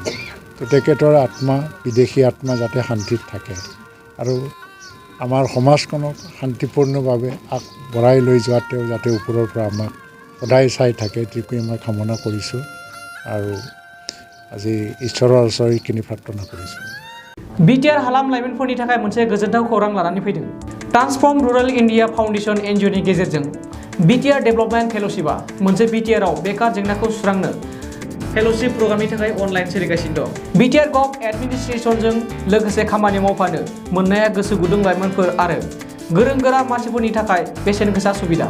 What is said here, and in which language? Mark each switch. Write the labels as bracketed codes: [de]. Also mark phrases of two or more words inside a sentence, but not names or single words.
[as] তো তেখেতৰ আত্মা, বিদেশী আত্মা যাতে শান্তিত থাকে আৰু আমাৰ সমাজখনক শান্তিপূৰ্ণভাৱে আগবঢ়াই লৈ যোৱাত তেওঁ যাতে ওপৰৰ পৰা আমাক সদায় চাই থাকে, এইটোৱে মই কামনা কৰিছোঁ আৰু আজি ঈশ্বৰৰ ওচৰত এইখিনি প্ৰাৰ্থনা কৰিছোঁ। [brx] बिटिआर हालाम लाइमोनफोरनि थाखाय मोनसे गोजोनथाव खौरां लानानै फैदों। ट्रान्सफर्म रुरेल इन्डिया फाउन्डेशन एनजिअनि गेजेरजों बिटिआर डेभेलपमेन्ट फेल'शिपआ मोनसे बिटिआरआव बेकार जेंनाखौ सुस्रांनो फेल'शिप प्रग्रामनि थाखाय अनलाइन सोलिगासिनो दं। बिटिआर गभ एडमिनिस्ट्रेशनजों लोगोसे खामानि मावफानो मोननाया गोसो गुदुं लाइमोनफोर आरो गोरों गोरा मानसिफोरनि थाखाय बेसेन गोसा सुबिदा।